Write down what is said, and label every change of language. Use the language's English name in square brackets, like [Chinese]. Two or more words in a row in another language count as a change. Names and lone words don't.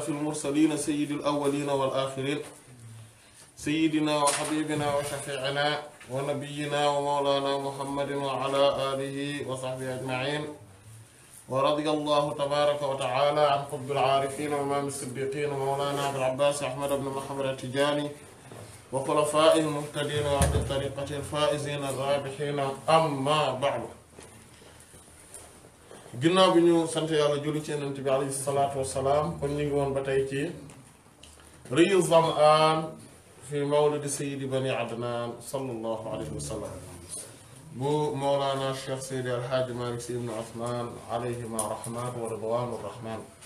[Arabic] المرسلين سيد الأولين والآخرين سيدنا وحبيبنا وشفيعنا ونبينا ومولانا محمد وعلى آله وصحبه أجمعين ورضي الله تبارك وتعالى عن قطب العارفين وإمام الصديقين ومولانا أبي العباس أحمد بن محمد التجاني وخلفاء المهتدين وعلى الطريقة الفائزين الرابحين أما بعد [Wolof] ginnaaw bi ñu sant yàlla julli ci Yonent bi [Arabic] عليه الصلاة والسلام [Wolof] kon ñu ngi woon ba tey ci riyu zamaan [Arabic] في مولد سيد بني عدنان صلى الله عليه وسلم [Wolof] bu mawlaana cheikh seydi alhaaji malik si ibnu usmaan [Arabic] عليهما رحمة ورضوان رحمان